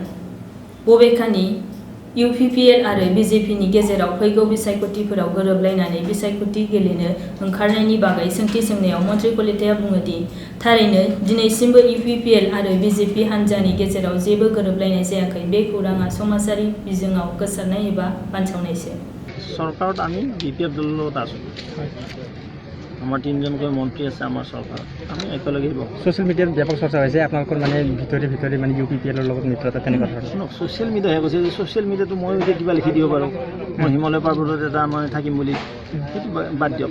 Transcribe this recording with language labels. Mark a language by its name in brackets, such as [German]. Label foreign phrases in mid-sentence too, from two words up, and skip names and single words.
[Bodo] बबेखानि UPPL आरो BJPनि गेजेराव फैगौ बिसायख'थिफोराव गोरोबलायनानै बिसायख'थि गेलेनो ओंखारनायनि बागै सोंथि सोंनायाव मन्त्रि कलिताया बुङो दि थारैनो दिनैसिमबो UPPL आरो BJP हान्जानि गेजेराव जेबो गोरोबलायनाय जायाखै। बे खौराङा समाजारि बिजोङाव गोसारनाय एबा बानसावनायसो। [Assamese] सरकारात আমি BPF দলৰ লগত আছোঁ। আমাৰ 3জনকৈ মন্ত্ৰী আছে আমাৰ চৰকাৰত। আমি একেলগে [English] social mediat [Assamese] ব্যাপক চৰ্চা হৈছে আপোনালোকৰ মানে ভিতৰি মানে UPPLৰ লগত মিত্ৰতা তেনেকুৱা ধৰণৰ। [English] social mediahe [Assamese] কৈছে যে [English] social mediato [Assamese] মই এতিয়া কিবা লিখি দিব পাৰোঁ। মই হিমালয় পৰ্বতত এটা মানে থাকিম বুলি সেইটো বাদ দিয়ক।